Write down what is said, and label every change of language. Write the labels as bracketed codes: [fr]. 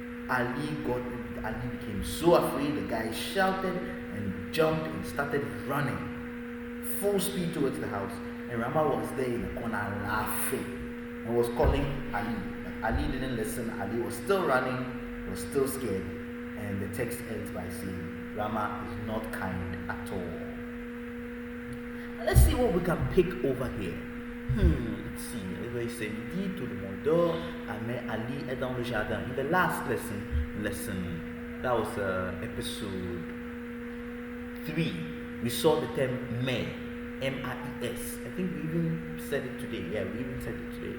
[en] Ali became so afraid. The guy shouted and jumped and started running full speed towards the house, and Rama was there in the corner laughing and was calling Ali. But Ali didn't listen. Ali was still running, was still scared, and the text ends by saying Rama is not kind at all. Now let's see what we can pick over here. Let's see. [fr] Il dit tout le monde dort, mais Ali est dans le jardin. [en] In the last lesson, that was episode 3, we saw the term mais, M-A-I-S. I think we even said it today. Yeah, we even said it today.